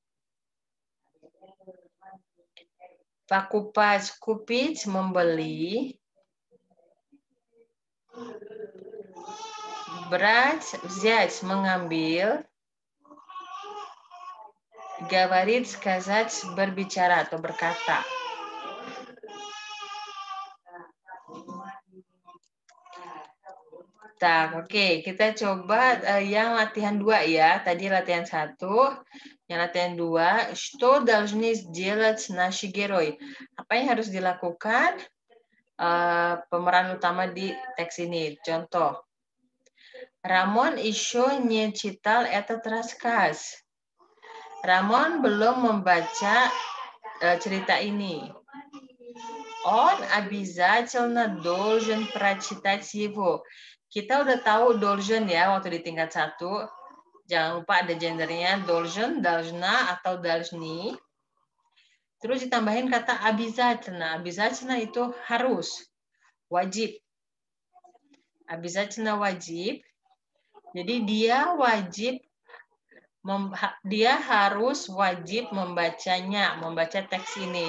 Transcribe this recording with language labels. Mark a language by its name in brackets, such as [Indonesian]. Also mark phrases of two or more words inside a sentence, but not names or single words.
[Russian] Покупать, купить, membeli. Брать, взять, mengambil. Говорить, сказать, [Indonesian] berbicara atau berkata. Oke, kita coba yang latihan 2 ya. Tadi latihan 1, yang latihan 2. [Russian] Что должны сделать наши герои? [Indonesian] Apa yang harus dilakukan pemeran utama di teks ini? Contoh. [Russian] Рамон еще не читал этот рассказ. [Indonesian] Ramon belum membaca cerita ini. [Russian] Он обязательно должен прочитать его. [Indonesian] Kita udah tahu должен ya waktu di tingkat 1. Jangan lupa ada gendernya [Russian] должен, должна [Indonesian] atau должны. Terus ditambahin kata обязательно. Обязательно itu harus, wajib. Обязательно wajib. Jadi dia harus wajib membacanya, membaca teks ini.